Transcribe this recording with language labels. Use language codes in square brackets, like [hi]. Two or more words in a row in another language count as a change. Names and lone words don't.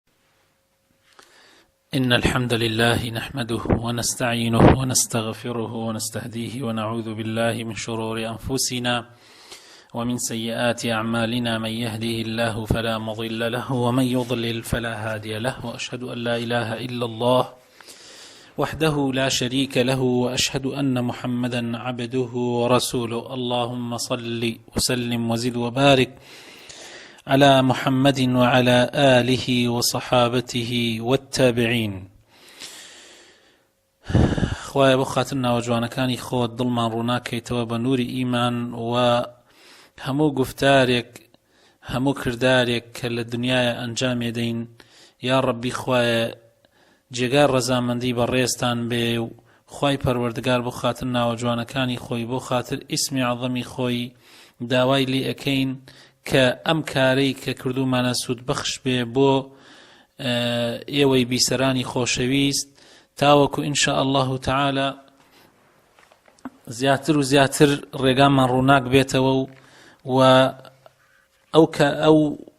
[ar] إن الحمد لله نحمده ونستعينه ونستغفره ونستهديه ونعوذ بالله من شرور أنفسنا ومن سيئات أعمالنا من يهده الله فلا مضل له ومن يضلل فلا هادي له وأشهد أن لا إله إلا الله وحده لا شريك له وأشهد أن محمدا عبده ورسوله. اللهم صل وسلم وزد وبارك على محمد وعلى آله وصحابته والتابعين. [ckb] خوای بۆ خاتر ناوەجوانەکانی خۆت دڵمان ڕووناکەیتەوە بە نووری ئیمان و هەموو گفتارێک هەموو کردارێک کە لە دنیاە ئەنجامێ دەین [ar] یا ڕەبی [ckb] خوایە جێگار ڕەزامەندی بە ڕێستان بێ و خوای پەروەردگار بۆ خاتر ناوەجوانەکانی خۆی بۆ خاتر ئیسمی عەظەمی خۆی داوای لێ ئەکەین کە ئەم کارەی کە کردومانە سوود بەخش بێ بۆ ئێوەی بیسەرانی خۆشەویست تاوەکو [ar] ئینشاء الله تعالى [ckb] زیاتر و زیاتر ڕێگامان ڕووناک بێتەوە و ئەو